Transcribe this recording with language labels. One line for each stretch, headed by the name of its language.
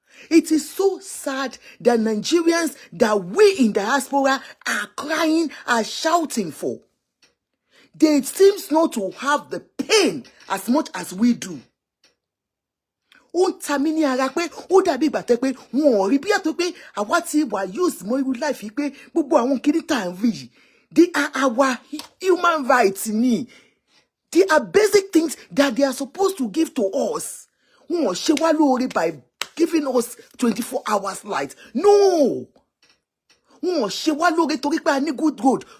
English: It is so sad that Nigerians that we in diaspora are crying and shouting for. They seems not to have the pain as much as we do.
Yoruba: Ó ń ta mí ní ara pé ó dàbí ìgbà tẹ́ pé wọn ò rí bí àtọ́ pé àwa ti wà use mọ́ irú life pé gbogbo àwọn kìíní tá à ń rí yìí.
English: They are our human rights ni. They are basic things that they are supposed to give to us.
Yoruba: Wọn ò ṣe wá lóore by giving us 24 hours light. No. Wọn ò ṣe wá lóore torí pé a ní good road.